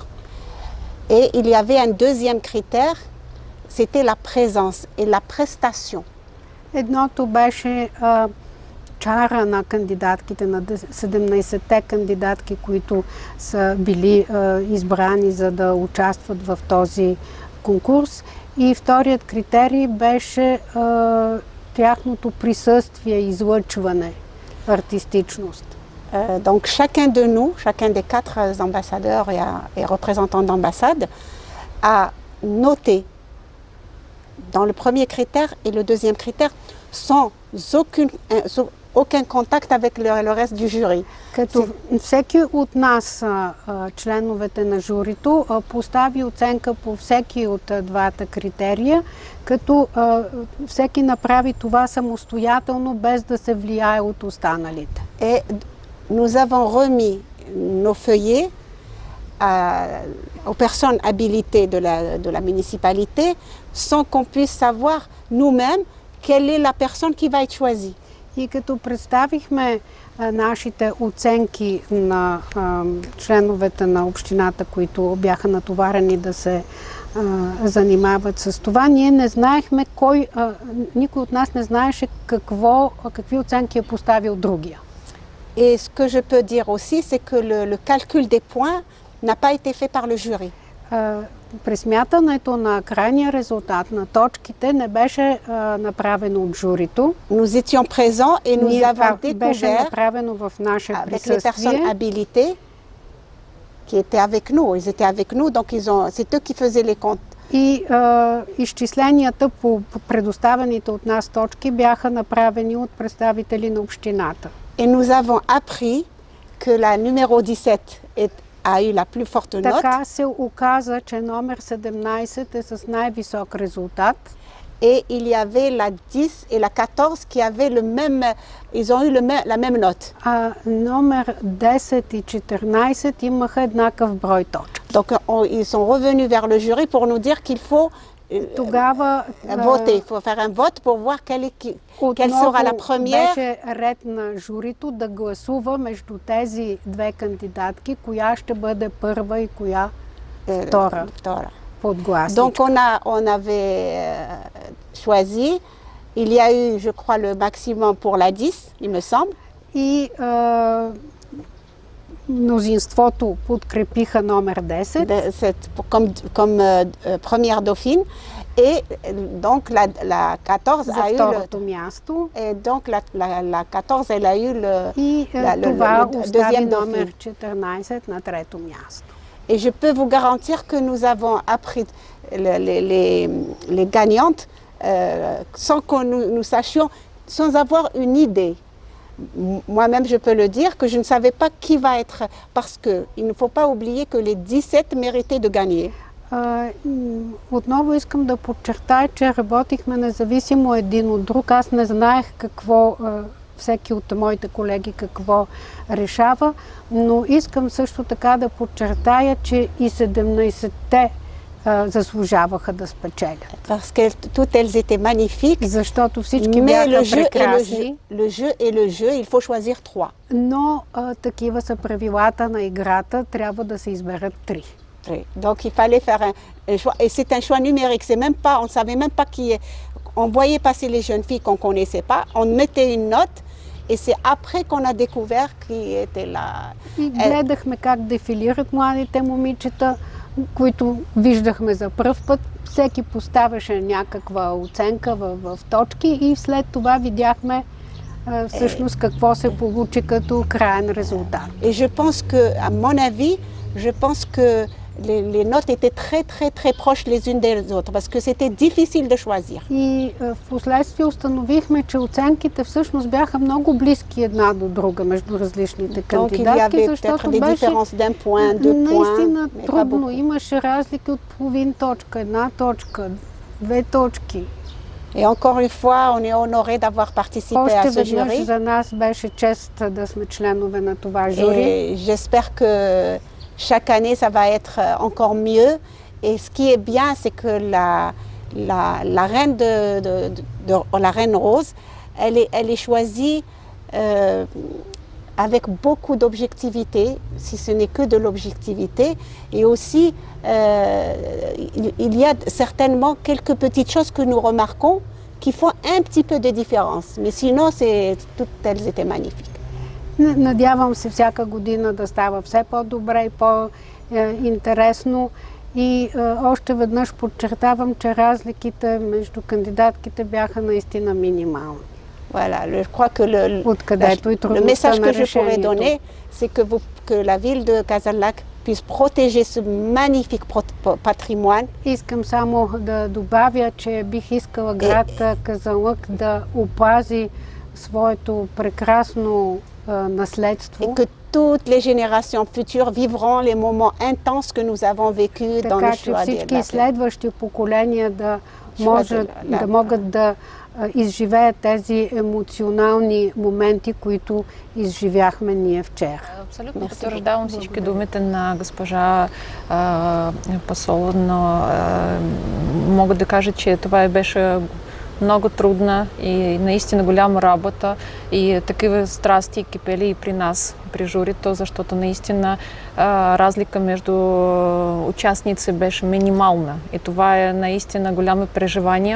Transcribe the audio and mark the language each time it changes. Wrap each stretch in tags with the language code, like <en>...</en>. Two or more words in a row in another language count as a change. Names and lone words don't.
<fr>Et il y avait un deuxième critère, c'était la présence et la prestation.</fr> <bg>Едното беше чара на кандидатките, на 17-те кандидатки, които са били избрани за да участват в този конкурс. И вторият критерий беше тяхното присъствие, излъчване, артистичност.</bg> <fr>Donc chacun de nous, chacun des 4 ambassadeurs et représentants d'ambassade a noté dans le premier critère et le deuxième critère sans aucun contact avec le reste du jury.</fr> <bg>Като всеки от нас, членовете на журито, постави оценка по всеки от двата критерия, като всеки направи това самостоятелно, без да се влияе от останалите.</bg> <fr>Et nous avons remis nos feuillets aux personnes habilitées de la municipalité sans qu'on puisse savoir nous-mêmes quelle est la personne qui va être choisie.</fr> <bg>И като представихме нашите оценки на членовете на общината, които бяха натоварени да се занимават с това, ние не знаехме никой от нас не знаеше какви оценки е поставил другия.</bg> <fr>Et ce que je peux dire aussi, c'est que le calcul des points n'a pas été fait par le jury.</fr> <bg>Пресмятането на крайния резултат на точките не беше направено от журито.</bg> <fr>Nous étions présents et nous avons découvert avec les personnes habilitées qui étaient avec nous. Ils étaient avec nous, donc c'est eux qui faisaient les comptes.</fr> <bg>И изчисленията по предоставените от нас точки бяха направени от представители на общината.</bg> <fr>Et nous avons appris que la numéro 17 a eu la plus forte note.</fr> <bg>Така се оказа, че номер 17 е с най-висок резултат.</bg> <fr>et il y avait la 10 et la 14 qui avaient ils ont eu la même note.</fr> <bg>Номер 10 и 14 имаха еднакъв брой точки.</bg> <fr>Donc ils sont revenus vers le jury pour nous dire qu'il faut</fr> <bg>Тогава</bg> <fr>voter, il faut faire un vote pour voir quelle sera la première.</fr> <bg>Беше ред на журито да гласува между тези две кандидатки, коя ще бъде първа и коя втора.</bg> <fr>Donc on avait choisi, il y a eu, je crois, le maximum pour la 10, il me semble.</fr> <bg>И мнозинството подкрепиха номер 10</bg> <fr>comme première dauphine. Et donc la 14 a eu et donc la 14 elle a eu le deuxième</fr> <bg>номер 14 на трето място.</bg> <fr>Et je peux vous garantir que nous avons appris les gagnantes sans que nous sachions, sans avoir une idée. Moi-même, je peux le dire, que je ne savais pas qui va être, parce qu'il ne faut pas oublier que les 17 méritaient de gagner.</fr> <bg>Отново искам да подчертая, че работихме независимо един от друг. Аз не знаех какво всеки от моите колеги какво решава, но искам също така да подчертая, че и 17-те заслужаваха да спечелят.</bg> <fr>Parce que toutes elles étaient magnifiques.</fr> <bg>Защото всички бяха прекрасни.</bg> <fr>Le jeu est le jeu, il faut choisir 3.</fr> <bg>Но такива са правилата на играта, трябва да се изберат 3.</bg> <fr>Donc il fallait faire un choix, et c'est un choix numérique, c'est même pas, on ne savait même pas qui est. On voyait passer les jeunes filles qu'on ne connaissait pas, on mettait une note, et c'est après qu'on a découvert qui était là.</fr> <bg>И гледахме как дефилират младите момичета, които виждахме за пръв път. Всеки поставяше някаква оценка в точки и след това видяхме всъщност какво се получи като краен резултат.</bg> <fr>Et je pense que, à mon avis, je pense que les notes étaient très très très proches les unes des autres parce que c'était difficile de choisir.</fr> <bg>И в последствие установихме, че оценките всъщност бяха много близки една до друга между различните кандидатки, защото беше наистина трудно. Имаше разлики от половин точка, една точка, две точки.</bg> <fr>Et encore une fois, on est honoré d'avoir participé à ce jury.</fr> <bg>За нас беше чест да сме членове на това жури.</bg> <fr>Et j'espère que chaque année, ça va être encore mieux. Et ce qui est bien, c'est que la reine la reine rose, elle est choisie avec beaucoup d'objectivité, si ce n'est que de l'objectivité. Et aussi, il y a certainement quelques petites choses que nous remarquons qui font un petit peu de différence. Mais sinon, toutes elles étaient magnifiques.</fr> <bg>Надявам се всяка година да става все по-добре и по-интересно. И още веднъж подчертавам, че разликите между кандидатките бяха наистина минимални.</bg> <fr>Voilà, je crois que le message que je pourrais donner, c'est que la ville de Casallac puisse protéger ce magnifique patrimoine.</fr> <bg>Искам само да добавя, че бих искала град Казанлък да опази своето прекрасно наследство.</bg> <fr>Et que toutes les générations futures vivront les moments intenses que nous avons vécus dans le choix de la.</fr> <bg>Така че всички следващи поколения да могат да изживеят тези емоционални моменти, които изживяхме ние вчера. Абсолютно потвърждавам всички думите на госпожа посол, но мога да кажа, че това беше много трудна и наистина голяма работа и такива страсти кипели и при нас, при журито, защото наистина разлика между участници беше минимална и това е наистина голямо преживание.</bg>